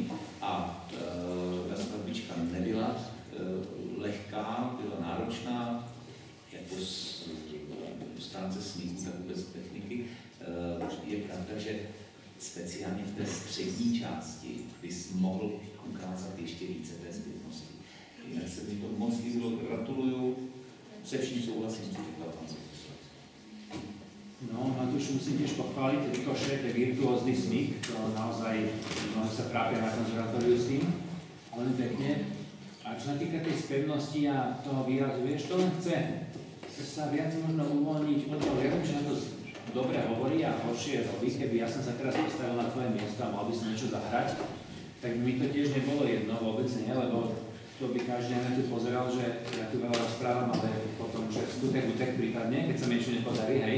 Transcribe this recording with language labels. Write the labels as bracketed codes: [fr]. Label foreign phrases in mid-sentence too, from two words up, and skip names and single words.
[cs] A ta skladbička nebyla lehká, byla náročná, jako stránce smíchu, tak vůbec techniky. Je pravda, že speciálně v té střední části bys mohl ukázat ještě více té zpětnosti. Jinak se mi to moc líbilo, gratuluju, se vším souhlasím, co říkal pan Zofusle. No, [sk] Matúš, musím tiež pochváliť tie rikoše, ten virtuózny smyk, to naozaj mnohí sa trápia na konzervatóriu s tým, veľmi pekne. A čo sa týka tej spevnosti a toho výrazu, vieš, to len chce sa viac možno uvoľniť od toho. Ja viem, že na to dobre hovorí a horšie robí. Keby ja som sa teraz postavil na tvoje miesto a mal by som niečo zahrať, tak mi to tiež nebolo jedno, vôbec nie, lebo to by každý na tu pozeral, že ja tu veľa rozprávam, ale potom, že skutek prípadne, keď sa mi niečo nepodarí, hej.